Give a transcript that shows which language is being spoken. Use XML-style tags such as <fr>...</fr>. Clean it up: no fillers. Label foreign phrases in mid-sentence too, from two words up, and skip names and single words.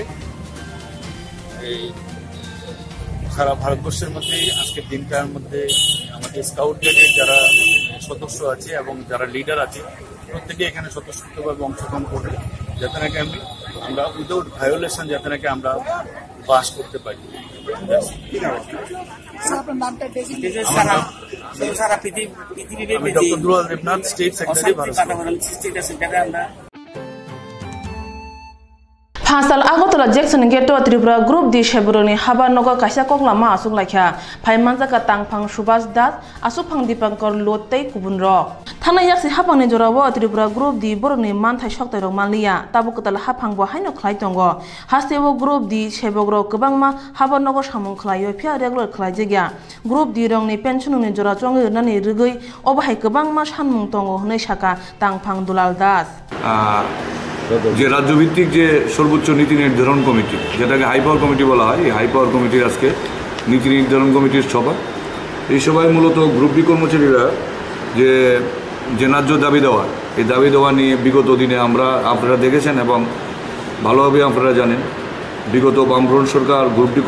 <bn>এই সারা ভারতবর্ষের মধ্যে আজকের দিনটার মধ্যে আমাদের স্কাউট গাইডের যারা সদস্য আছে এবং যারা লিডার আছে প্রত্যেকে এখানে স্বতঃস্ফূর্তভাবে অংশগ্রহণ করবে যাতে নাকি আমরা</bn> <en>without violation</en> <bn>যাতে নাকি আমরা বাস করতে পারি আমি ডক্টর দুলাল দেবনাথ</bn> <en>state secretary</en> <bn>ভারত</bn> <trp>Pasal Agotala Jackson Geto Tripura Group di Shebroni Haba Noga Kaisa Koklama Asuk Lakha Paimanzaka Tangpang Subas Dat Asupang Dipankor Lotte Kubunro Tana Yaksi Hapang Jorawa Tripura Group di Boroni Mantai Shokta Malia Tabukatal Hapang Haino Klaitongo Hastewo Group di Shebogro Kabangma Haba Nogo Shamon Klayo Pia regular Klaijiga Group di Rongni Pension Jorajong Nani Rigui Obahai Kabangma Shanmung Tongo Neshaka Tangpang Dulal Das</trp> <bn>যে রাজ্যভিত্তিক যে সর্বোচ্চ নীতি নির্ধারণ কমিটি যেটাকে</bn> <en>high power committee</en> <bn>বলা হয় এই</bn> <en>high power</en> <bn>কমিটির আজকে নীতি নির্ধারণ কমিটির সভা এই সভায় মূলত</bn> <en>group D</en> <bn>কর্মচারীরা যে ন্যায্য দাবি দেওয়া এই দাবি দেওয়া নিয়ে বিগত দিনে আপনারা দেখেছেন এবং ভালোভাবে আপনারা জানেন বিগত বামফ্রন্ট সরকার</bn> <en>group D</en>